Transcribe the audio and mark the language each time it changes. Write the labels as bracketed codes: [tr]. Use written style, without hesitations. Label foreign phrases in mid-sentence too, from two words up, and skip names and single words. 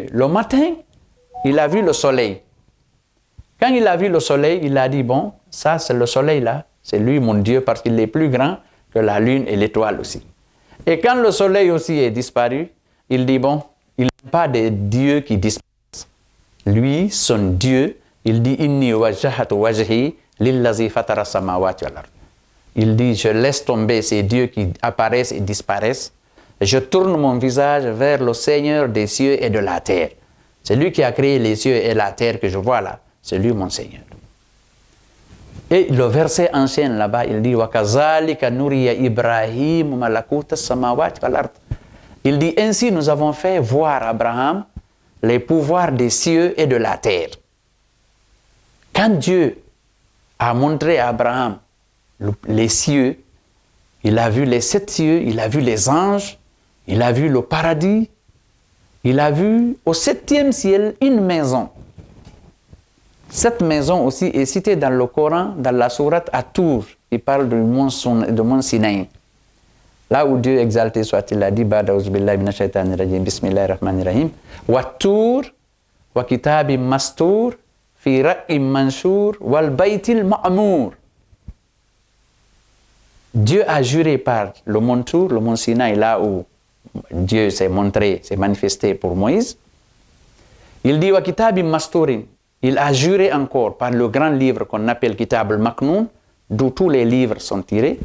[fr] Le matin, il a vu le soleil. Quand il a vu le soleil, il a dit, bon, ça c'est le soleil là, c'est lui mon Dieu parce qu'il est plus grand que la lune et l'étoile aussi. Et quand le soleil aussi est disparu, il dit, bon, il n'y a pas de Dieu qui disparaisse. Lui, son Dieu, il dit, [ar] إني وجهت وجهي للذي فطر السماوات والأرض. [fr] Il dit, je laisse tomber ces dieux qui apparaissent et disparaissent. Je tourne mon visage vers le Seigneur des cieux et de la terre. C'est lui qui a créé les cieux et la terre que je vois là. C'est lui mon Seigneur. Et le verset ancien là-bas, il dit, [ar] وَكَذَلِكَ نُرِيَ إِبْرَاهِيمُ مَلَكُوتَ السَّمَاوَاتِ وَالْأَرْضِ. [fr] Il dit, ainsi nous avons fait voir à Abraham les pouvoirs des cieux et de la terre. Quand Dieu a montré à Abraham les cieux, il a vu les 7 cieux, il a vu les anges, il a vu le paradis, il a vu au 7e ciel une maison. Cette maison aussi est citée dans le Coran, dans la sourate At-Tur, qui parle du mont Sinaï. Là où Dieu exalté soit-il a dit, [ar] بسم الله الرحمن الرحيم، والطور، وكتاب مسطور، في رق منشور، والبيت المعمور. [fr] Dieu a juré par le mont Tour, le mont Sinaï, là où Dieu s'est montré, s'est manifesté pour Moïse. Il dit, [ar] وكتاب مسطور. [fr] Il a juré encore par le grand livre qu'on appelle Kitab al-Maknoun, d'où tous les livres sont tirés.